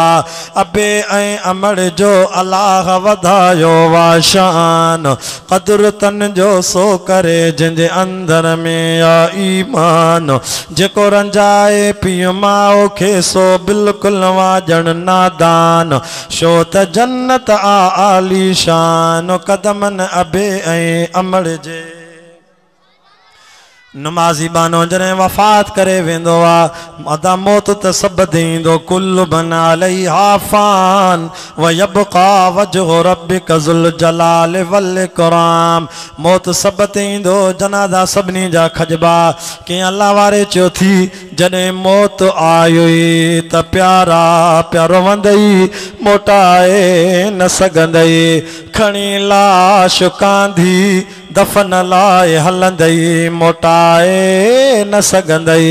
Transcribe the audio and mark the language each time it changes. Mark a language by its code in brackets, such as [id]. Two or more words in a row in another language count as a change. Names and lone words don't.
[sd] अबे ऐं अमड़ जो अलाह वधायो वा शान कदुर तन जो सो करे जंहिंजे अंदर में आ ईमान जेको रंजाए पियो माओ खे सो बिल्कुल वाजण नादान छो त जन्नत आ आलीशान कदमन अबे ऐं अमड़ जे। नमाज़ी बानो जॾहिं वफ़ात करे वेंदो आहे अदा मौत त सभु ॾींदो [ar] كل من عليها فان ويبقى وجه ربك ذو الجلال والإكرام. [sd] मौत सभु ॾींदो जनाज़ा सभिनी जा खजबा। कंहिं अल्लाह वारे चयो थी जॾहिं मौत आयुई त प्यारा प्यारो वंदई मोटाए न सघंदई खणी लाश कांधी दफन लाइ हलंदई मोटाए न सघंदई।